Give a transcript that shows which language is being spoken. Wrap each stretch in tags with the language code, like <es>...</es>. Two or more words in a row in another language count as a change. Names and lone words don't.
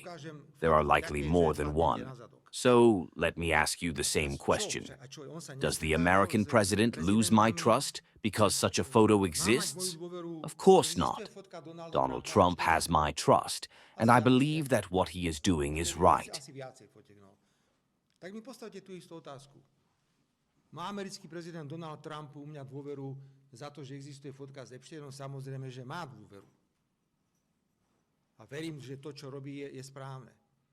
<en>There are likely more than one. So let me ask you the same question. Does the American president lose my trust because such a photo exists? Of course not. Donald Trump has my trust, and I believe that what he is doing is right.</en> <sk>Tak mi postavte tú istú otázku. Má americký prezident Donald Trump u mňa dôveru za to, že existuje fotka s Epsteinom? Samozrejme, že má dôveru. A verím, že to, čo robí, je správne.</sk>